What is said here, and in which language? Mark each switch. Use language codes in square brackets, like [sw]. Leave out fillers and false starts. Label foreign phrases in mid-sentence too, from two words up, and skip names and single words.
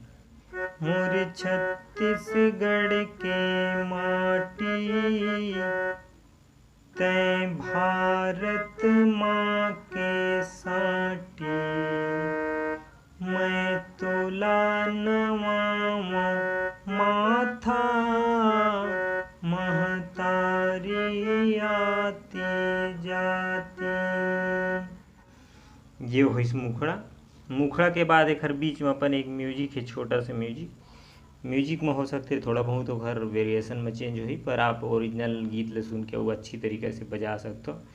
[hne] मोर छत्तीसगढ़ के माटी, तै भारत माँ के साटी। मैं तोला नवावा माथा, महतारी आती जाती। ये हो इस मुखड़ा। मुखड़ा के बाद एक हर बीच में अपन एक म्यूजिक है, छोटा सा म्यूजिक में हो सकते थोड़ा बहुत तो हर वेरिएशन में चेंज हुई, पर आप ओरिजिनल गीत ले सुन के वो अच्छी तरीके से बजा सकते हो।